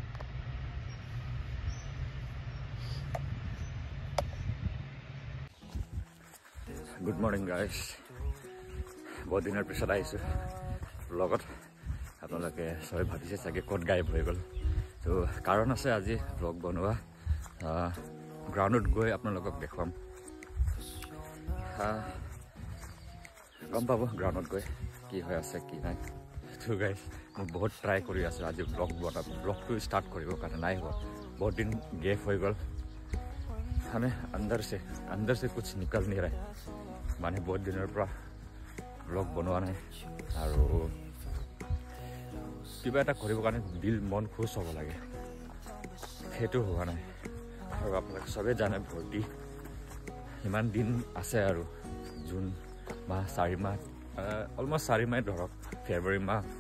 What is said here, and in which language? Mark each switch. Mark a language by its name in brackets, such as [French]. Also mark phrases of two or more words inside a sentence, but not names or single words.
[English] good morning guys [Assamese] বহুত দিনৰ পিছত আহিছোঁ লগত আপোনালোকে সবাই ভাবিছে চাগে ক'ত গায়ব হৈ গ'ল তো কাৰণ আছে আজি ব্লগ বনোৱা গ্ৰাউণ্ডত গৈ আপোনালোকক দেখুৱাম গম পাব গ্ৰাউণ্ডত গৈ কি হৈ আছে কি নাই তো গাইজ মই বহুত ট্ৰাই কৰি আছোঁ আজি ব্লগটো ষ্টাৰ্ট কৰিবৰ কাৰণে নাই হোৱা বহুত দিন গেপ হৈ গ'ল [Hindi] हमें अंदर से कुछ निकल नहीं रहा माने बहुत दिनों पर ब्लॉग बनवा नहीं और [Assamese] किबा এটা কৰিব কাৰণে দিল মন খুশ হ'ব লাগে সেইটো হোৱা নাই আৰু আপোনালোকে সবে জানে ভৰ্তি ইমান দিন আছে আৰু জুন মাহ 4 মাহ অলমোষ্ট 4 মাহ ধৰক ফেব্ৰুৱাৰী মাহ